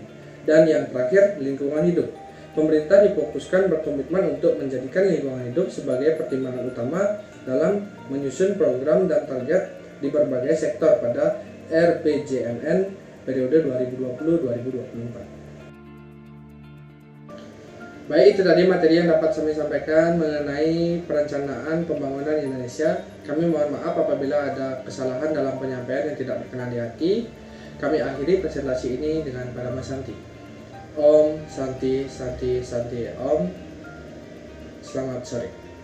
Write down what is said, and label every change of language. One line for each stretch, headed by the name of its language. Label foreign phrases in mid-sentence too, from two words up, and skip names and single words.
Indonesian: Dan yang terakhir, lingkungan hidup. Pemerintah difokuskan berkomitmen untuk menjadikan lingkungan hidup sebagai pertimbangan utama dalam menyusun program dan target di berbagai sektor pada RPJMN periode 2020-2024. Baik, itu tadi materi yang dapat kami sampaikan mengenai perencanaan pembangunan Indonesia. Kami mohon maaf apabila ada kesalahan dalam penyampaian yang tidak berkenan di hati. Kami akhiri presentasi ini dengan Parama Santi.
Sanskrit: Om Santi Santi Santi Om.
Indonesian: Selamat sore.